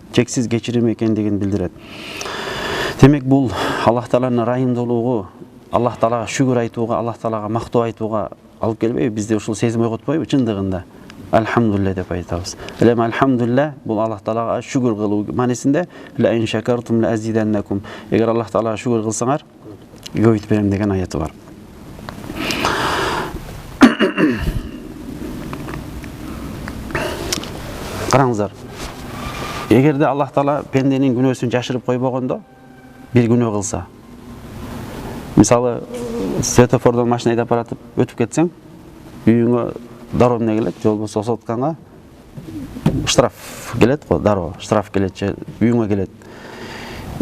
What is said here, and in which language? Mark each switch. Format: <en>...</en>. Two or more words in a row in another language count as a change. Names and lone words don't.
<ky>Чексиз кечирим экендигин билдирет. Демек бул Аллах Тааланын райымдуулугу, Аллах Таалага шүгүр айтууга, Аллах Таалага мактоо айтууга алып келбейби? Бизде ушул сезим ойготпойбу? Чындыгында алхамдулилля деп айтабыз. Элем алхамдулилля бул Аллах Таалага шүгүр кылуу маанисинде</ky> <ar>لئن شكرتم لأزيدنكم.</ar> <ky>Эгер Аллах Таалага шүгүр кылсаңар, көбөйтүп берем деген аяты бар. Караңыздар, эгерде Аллах Таала пенденин күнөөсүн жашырып койбогондо, бир күнөө кылса, мисалы светофордон машина айдап баратып өтүп кетсең, үйүңө дароо эмне келет, же болбосо сотканга штраф келет го, дароо штраф келет же үйүңө келет.</ky>